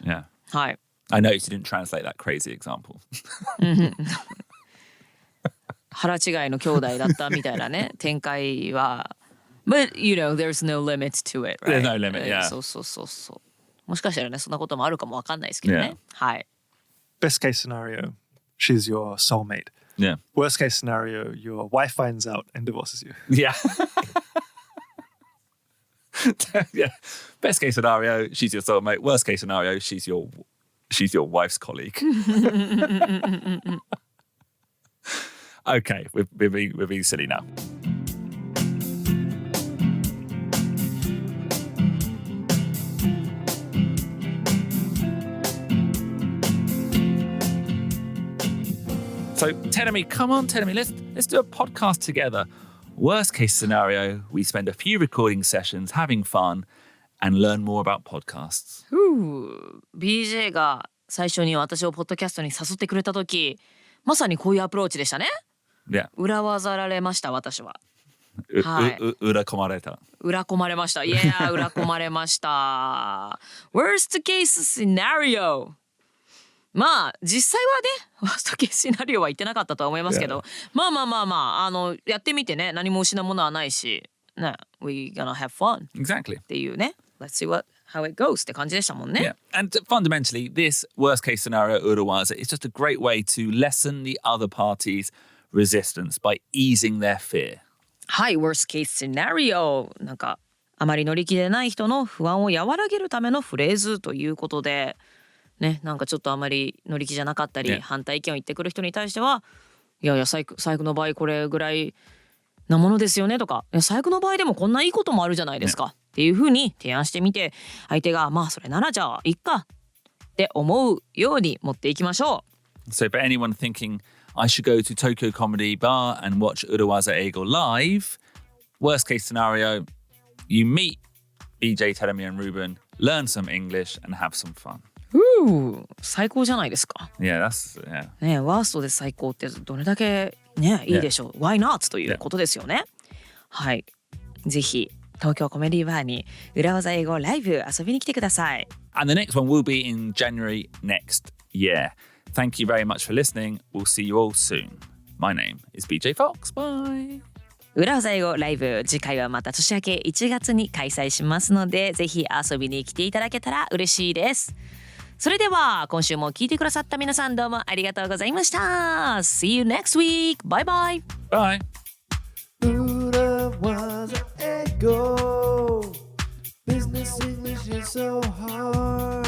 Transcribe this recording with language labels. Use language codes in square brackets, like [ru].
[en] Yeah. [ja] はい。 [en] I noticed you didn't translate that crazy example. [ja] 腹違いの兄弟だったみたいなね展開は。 [en] But there's no limit to it, right? There's no limit, yeah. [ja] そう。もしかしたらね、そんなこともあるかもわかんないですけどね。はい。 [en] Best case scenario, she's your soulmate. Yeah. Worst case scenario, your wife finds out and divorces you. Yeah. Yeah. Best case scenario, she's your soulmate. Worst case scenario, she's your wife's colleague. Okay, we're being silly now. So, Tenemi, come on, Tenemi, let's do a podcast together. Worst case scenario, we spend a few recording sessions having fun and learn more about podcasts. [ja] BJ が最初に私をポッドキャストに誘ってくれた時、まさにこういうアプローチでしたね。 [en] Yeah. [ja] 裏技られました私は。裏込まれた。裏込まれました。 [en] Yeah, [ja] 裏込まれました。 [en] Worst case scenario。 [ja] まあ実際はね、ワーストケースシナリオは言ってなかったとは思いますけど、まあやってみてね、何も失うものはないし、ね、 [en] we gonna have fun. Exactly. [ja] っていうね、 [en] let's see how it goes [ja] って感じでしたもんね。 [en] Yeah, and fundamentally, this worst case scenario, urawaza, is just a great way to lessen the other party's resistance by easing their fear. [ja] はい、 [en] worst case scenario [ja] なんかあまり乗り気でない人の不安を和らげるためのフレーズということで。ね、なんかちょっとあまり乗り気じゃなかったり、反対意見を言ってくる人に対してはいや最悪の場合これぐらいなものですよねとか、最悪の場合でもこんないいこともあるじゃないですか、っていう風に提案してみて、相手がまあそれならじゃあいっかって思うように持っていきましょう。 [en] So for anyone thinking I should go to Tokyo Comedy Bar and watch Urawaza Eigo live, worst case scenario, you meet BJ, Teremi and Ruben, learn some English and have some fun. [ja] 最高じゃないですか。 [en] Yeah. [ja] ね、ワーストで最高ってどれだけねいいでしょう。 [en] Why not [ja] ということですよね。はい。ぜひ東京コメディバーに裏技英語ライブ遊びに来てください。 [en] And the next one will be in January next year. Thank you very much for listening. We'll see you all soon. My name is BJ Fox. Bye. [ja] 裏技英語ライブ、次回はまた年明け1月に開催しますので、ぜひ遊びに来ていただけたら嬉しいです。それでは今週も聞いてくださった皆さんどうもありがとうございました。 [en] See you next week. Bye bye. Bye. 裏技英語 Business English is so hard